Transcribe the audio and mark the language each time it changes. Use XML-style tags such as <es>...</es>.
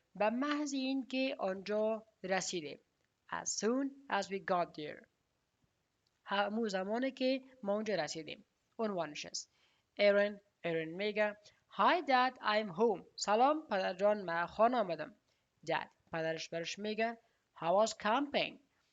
<fa>به محض اینکه آنجا رسیدیم.</fa> <en>As soon as we got there.</en> <fa>همون زمانی که ما اونجا رسیدیم. عنوانش است.</fa> <en>Aaron میگه Hi dad, I'm home.</en> <fa>سلام پدر جان، من خانه آمدم.</fa> <en>Dad</en> <fa>پدرش برش میگه</fa> <en>How was camping?</en>